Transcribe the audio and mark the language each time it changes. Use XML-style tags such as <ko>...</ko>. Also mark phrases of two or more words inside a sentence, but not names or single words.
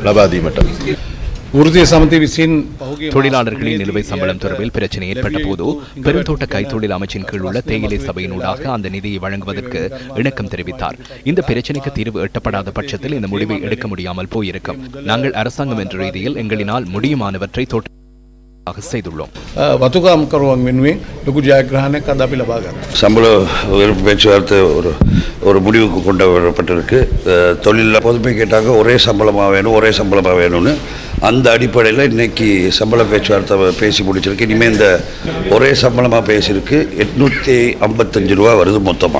<ta>தொழிலாளர்களின் நிலுவை சம்பளம் தொடர்பில் பிரச்சனை ஏற்பட்ட போது பெருந்தோட்ட கைத்தொழில் அமைச்சின் கீழ் உள்ள தேயிலை சபையினூடாக அந்த நிதியை வழங்குவதற்கு இணக்கம் தெரிவித்தார். இந்த பிரச்சனைக்கு தீர்வு எட்டப்படாத பட்சத்தில் இந்த முடிவை எடுக்க முடியாமல் போயிருக்கும். நாங்கள் அரசாங்கம் என்ற ரீதியில் எங்களினால் முடியுமானவற்றை செய்துள்ளோம்.</ta> <si>වතුකාම්කරුවන් වෙනුවෙන් ලොකු ජයග්‍රහණයක් අද අපි ලබා ගන්නවා.</si> <ta>சம்பள உயர்வு பேச்சுவார்த்தை ஒரு முடிவுக்கு கொண்டு வரப்பட்டிருக்கு. தொழிலில் பொதுமை கேட்டாங்க ஒரே சம்பளமாக வேணும்னு. அந்த அடிப்படையில் இன்னைக்கு சம்பள பேச்சுவார்த்தை பேசி முடிச்சிருக்கு. இனிமேல் இந்த ஒரே சம்பளமாக பேசியிருக்கு. 855 ரூபா வருது மொத்தமாக.</ta>